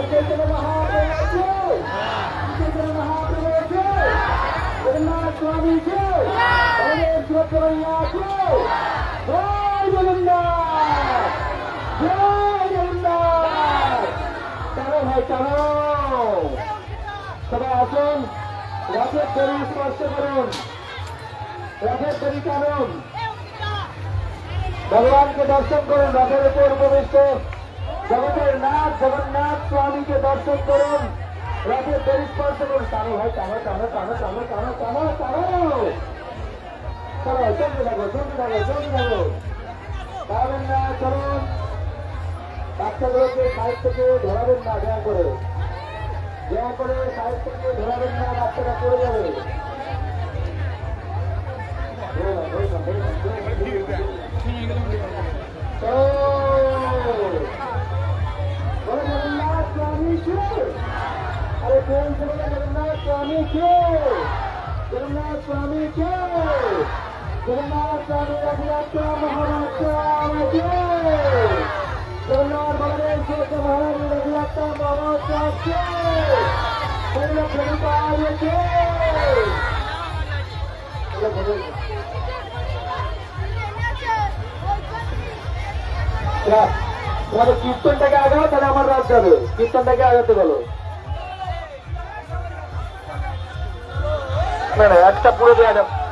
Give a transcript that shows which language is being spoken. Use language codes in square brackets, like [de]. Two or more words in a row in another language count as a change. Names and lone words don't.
[hi] चैतन्य महादेव जय, चैतन्य महादेव जय, जगन्नाथ स्वामी जय, परमेश्वर कन्हैया जय, जय जगन्नाथ, जय जगन्नाथ। चलो भाई चलो, [bn] সবাই আসুন, রথের দড়ি স্পর্শ করুন, রথের দড়ি টানুন, ভগবানকে দর্শন করুন, রথের উপর উপবিষ্ট জগতের নাথ জগন্নাথ স্বামীকে দর্শন করুন, রথের দড়ি স্পর্শ করুন। টানো ভাই, টানো টানো টানো টানো টানো টানো টানো, চলো চলতে থাকো চলতে থাকো চলতে থাকো, পাবেন না। চলুন, বাচ্চাগুলোকে সাইড থেকে ধরাবেন না, দয়া করে দয়া করে সাইড থেকে ধরাবেন না, বাচ্চাটা পড়ে যাবে। [hi] जगन्नाथ स्वामी के, अरे प्रेम से जगन्नाथ स्वामी के, जगन्नाथ स्वामी के, जगन्नाथ स्वामी रथ यात्रा महोत्सव के, जगन्नाथ बलदेव जी महाराज रथ यात्रा महोत्सव के, परिवार के। [bn] তোমাদের কীর্তনটাকে আগাও, তাহলে আমার রাত যাবে। কীর্তনটাকে আগাতে বলো। না না, একটা পুরো দেওয়া যাবে।